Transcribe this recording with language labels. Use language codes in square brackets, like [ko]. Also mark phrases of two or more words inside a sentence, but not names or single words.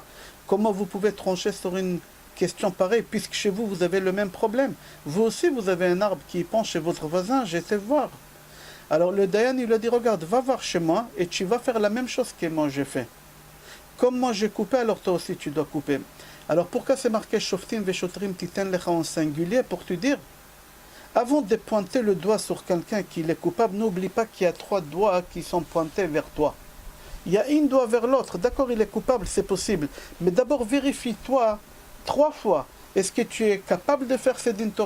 [fr] Comment vous pouvez trancher sur une question pareille, puisque chez vous, vous avez le même problème. Vous aussi, vous avez un arbre qui penche chez votre voisin, j'ai été voir. » Alors le Dayan, il lui a dit, regarde, va voir chez moi et tu vas faire la même chose que moi j'ai fait. Comme moi j'ai coupé, alors toi aussi tu dois couper. Alors pourquoi c'est marqué [he] שופטים ושוטרים תתן לך [fr] en singulier? Pour te dire, avant de pointer le doigt sur quelqu'un qui est coupable, n'oublie pas qu'il y a 3 doigts qui sont pointés vers toi. Il y a un doigt vers l'autre, d'accord, il est coupable, c'est possible. Mais d'abord vérifie-toi 3 fois. Est-ce que tu es capable de faire ce [he] דין תורה?